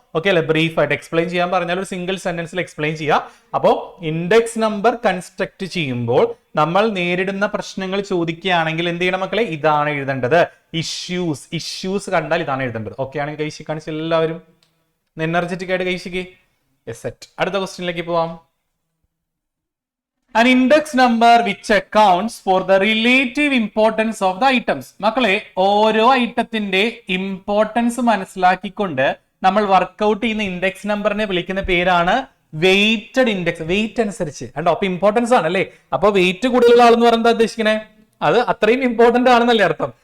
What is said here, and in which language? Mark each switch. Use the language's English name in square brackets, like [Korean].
[Malayalam] Okay അല്ലെ, brief ആയിട്ട് explain ചെയ്യാൻ പറഞ്ഞാൽ ഒരു സിംഗിൾ സെന്റൻസിൽ എക്സ്പ്ലെയിൻ ചെയ്യാം. അപ്പോൾ ഇൻഡെക്സ് നമ്പർ കൺസ്ട്രക്ട് ചെയ്യുമ്പോൾ നമ്മൾ നേരിടുന്ന പ്രശ്നങ്ങൾ ചോദിക്കുകയാണെങ്കിൽ എന്ത് ചെയ്യണം മക്കളെ, ഇതാണ് എഴുതേണ്ടത്. ഇഷ്യൂസ് കണ്ടാൽ ഇതാണ് എഴുതേണ്ടത്. ഓക്കെ ആണെങ്കിൽ കൈശി കാണിച്ച എല്ലാവരും എനർജറ്റിക് ആയിട്ട് കൈശിക്ക്. സെറ്റ്. അടുത്ത ക്വസ്റ്റ്യനിലേക്ക് പോവാം. [English] An index number which accounts for the relative importance of the items. [Malayalam] മക്കളെ, ഓരോ ഐറ്റത്തിന്റെ ഇമ്പോർട്ടൻസ് മനസ്സിലാക്കിക്കൊണ്ട് നമ്മൾ വർക്ക്ഔട്ട് ചെയ്യുന്ന ഇൻഡെക്സ് നമ്പറിനെ വിളിക്കുന്ന പേരാണ് വെയ്റ്റഡ് ഇൻഡെക്സ്. വെയിറ്റ് അനുസരിച്ച് കണ്ടോ, അപ്പൊ ഇമ്പോർട്ടൻസ് ആണ് അല്ലേ. അപ്പൊ വെയിറ്റ് കൂടുതലുള്ള ആളെന്ന് പറയുന്നത് ഉദ്ദേശിക്കണേ അത് അത്രയും ഇമ്പോർട്ടന്റ് ആണെന്നല്ലേ അർത്ഥം.